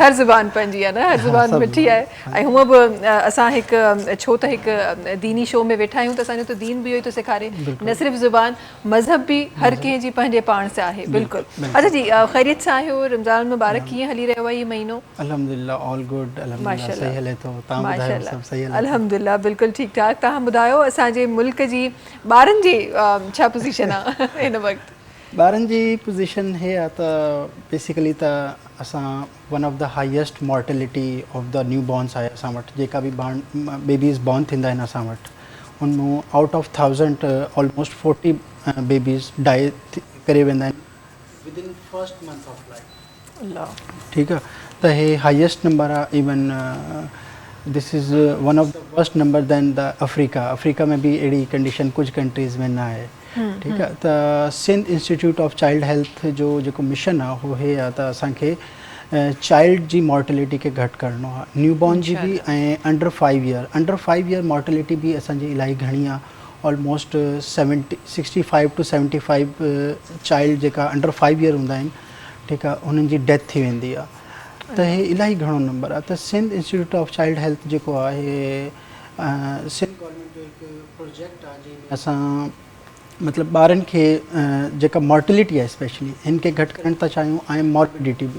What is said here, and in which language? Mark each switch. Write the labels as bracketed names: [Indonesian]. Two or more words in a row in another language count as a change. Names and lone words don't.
[Sindhi] हर ज़ुबान पंहिंजी आहे न हर ज़ुबान मिठी आहे ऐं हूअं बि असां हिकु छो त हिकु दीनी शो में वेठा आहियूं त असांजो त दीन बि इहो ई थो सेखारे न सिर्फ़ु ज़ुबान मज़हब बि हर कंहिं जी पंहिंजे पाण सां आहे बिल्कुलु अच्छा जी ख़ैरियत सां आहियो रमज़ान मुबारक कीअं हली रहियो आहे इहो महीनो अल्हम्दुलिल्लाह [English] all good [Sindhi] अल्हम्दुलिल्लाह सही हले थो तव्हां ॿुधायो सभु सही हले अल्हम्दुलिल्लाह बिल्कुलु ठीकु ठाक तव्हां ॿुधायो असांजे मुल्क जी ॿारनि जी छा पोज़ीशन आहे हिन वक़्तु ॿारनि जी पोज़ीशन हे आहे त बेसिकली त असां [English] one of the highest mortality of the new borns [Sindhi] आहे असां वटि जेका बि [English] babies born [Sindhi] थींदा आहिनि असां वटि उन में [English] out of [Sindhi] 1000 ऑलमोस्ट 40 [English] babies die [Sindhi] करे वेंदा आहिनि [English] within first month of life [Sindhi] अल्लाह ठीकु आहे त हे [English] highest number [Sindhi] आहे [English] even this is one of the worst number than the [Sindhi] अफ्रीका में भी अहिड़ी कंडीशन कुछ कंट्रीज़ में न आहे. ठीकु आहे. त सिंध इंस्टीट्यूट ऑफ चाइल्ड हेल्थ जो जेको मिशन आहे उहो हे आहे त असांखे चाइल्ड जी मॉर्टेलिटी खे घटि करिणो आहे, [English] new born [Sindhi] जी बि ऐं [English] under 5 year mortality [Sindhi] बि असांजी इलाही घणी आहे. [English] almost 65 to 75 child [Sindhi] जेका [English] under 5 year [Sindhi] हूंदा आहिनि, ठीकु आहे, हुननि जी डेथ थी वेंदी आहे. त हे इलाही घणो नंबर आहे. त सिंध इंस्टीट्यूट ऑफ चाइल्ड हेल्थ जेको आहे सिंध गवर्नमेंट जो हिकु प्रोजेक्ट आहे जंहिंमें असां मतिलबु ॿारनि खे जेका मॉर्टेलिटी आहे स्पेशली हिन खे घटि करणु था चाहियूं ऐं मॉर्बिडिटी बि.